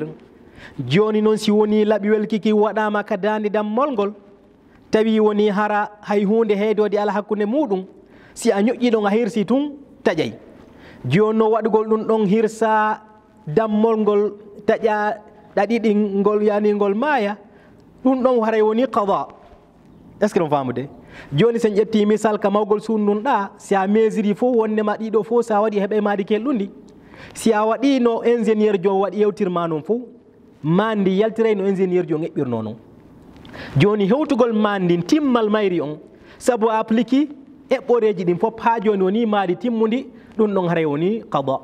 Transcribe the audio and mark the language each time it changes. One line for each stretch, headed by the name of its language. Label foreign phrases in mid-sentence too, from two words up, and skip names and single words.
Fula: Joni noon si woni laɓi welki ki waɗama ka dande dammol ngol, tawi woni hara hay hunde heedode ala hakkunde muɗum, si a ñoƴƴi ɗon a hirsi tun taƴay. Joni no waɗugol ɗum ɗon hirsa dammol ngol taƴa ɗaɗiɗi ngol yani ngol maaya, ɗum ɗon haray woni qada.
French: Est ce que
Fula: on famude? Joni sen ƴetti misal ka mawgol sundun ɗa, si a mesiri fof wondema ɗiɗo fof sa waɗi heɓe maadi kelɗundi, si a waɗi no ingénieur jo waɗi yewtirma noon fof, mandi yaltiray no ingénieur jo eɓɓirno noon. Joni hewtugol mandin timmal mayri on sabu applique eɓɓoreji ɗin fof ha joni woni maadi timmudi, ɗum ɗon haray woni qada.